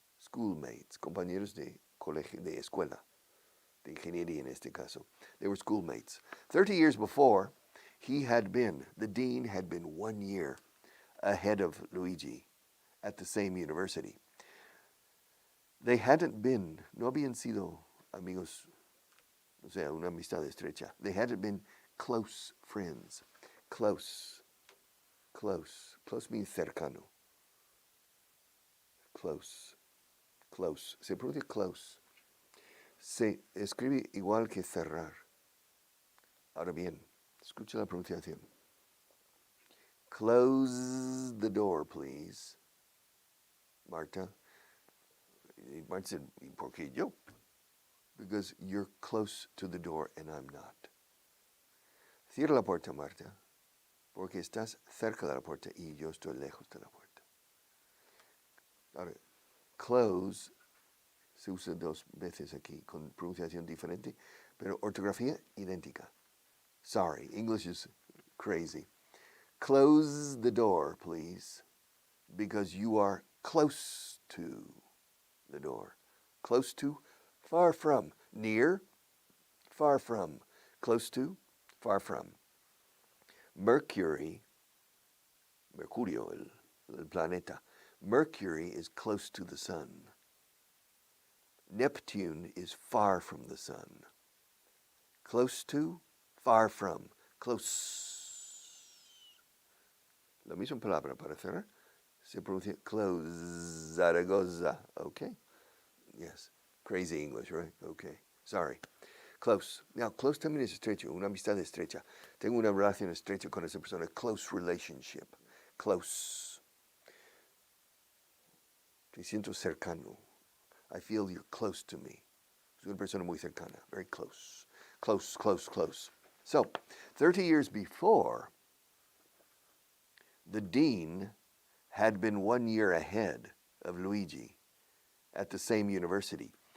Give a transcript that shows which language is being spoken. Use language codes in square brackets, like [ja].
[es] Compañeros de colegio, de escuela, de ingeniería en este caso. [en] They were schoolmates. 30 years before, the dean had been 1 year ahead of Luigi at the same university. [es] They no habían sido amigos, o sea, una amistad estrecha. [en] They hadn't been close friends. Close means cercano. [es] Close. Se pronuncia close. Se escribe igual que cerrar. Ahora bien, escucha la pronunciación. [en] Close the door, please. Marta. Marta said, [es] ¿por qué yo? [en] Because you're close to the door and I'm not. [es] Cierra la puerta, Marta, porque estás cerca de la puerta y yo estoy lejos de la puerta. Ahora, close se usa 2 veces aquí con pronunciación diferente, pero ortografía idéntica. [en] Sorry, English is crazy. Close the door, please, because you are close to the door. Close to, far from. Near, far from. Close to, far from. [es] Mercurio, el planeta. [en] Mercury is close to the sun. Neptune is far from the sun. Close to, far from. Close. [es] La misma palabra para cerrar se pronuncia [en] close. Zaragoza. Okay? Yes. Crazy English, right? Okay. Sorry. Close. [es] Now, close también es estrecho, una amistad estrecha. Tengo una relación estrecha con esa persona. [en] Close relationship. Close. [es] Te siento cercano. [en] I feel you're close to me. [es] Es una persona muy cercana. [en] Very close. Close. So, 30 years before, the dean had been 1 year ahead of Luigi at the same university.